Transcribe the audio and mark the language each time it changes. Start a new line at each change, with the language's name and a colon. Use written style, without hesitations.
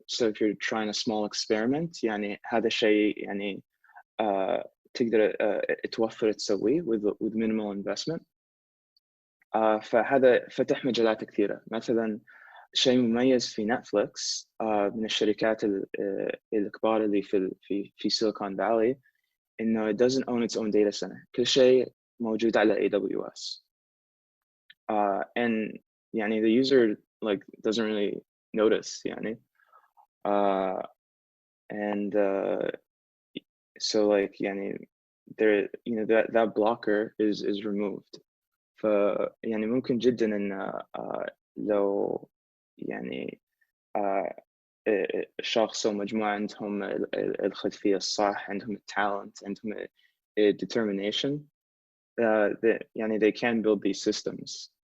English: So if you're trying a small experiment
Arabic: يعني هذا شيء يعني تقدر توفر تسويه
English: with minimal investment.
Arabic: فهذا فتح مجالات كثيرة. مثلا شيء مميز في نتفليكس من الشركات الكبار اللي في سيليكون فالي إنه
English: it doesn't own its own data center.
Arabic: كل شيء موجود على AWS.
English: And يعني the user like doesn't really notice يعني. And so like يعني there you know that blocker is removed.
Arabic: فيعني ممكن جدا إن لو يعني شخص أو مجموعة عندهم الخلفية الصح، عندهم التالنت، عندهم determination, يعني
English: they can build these systems.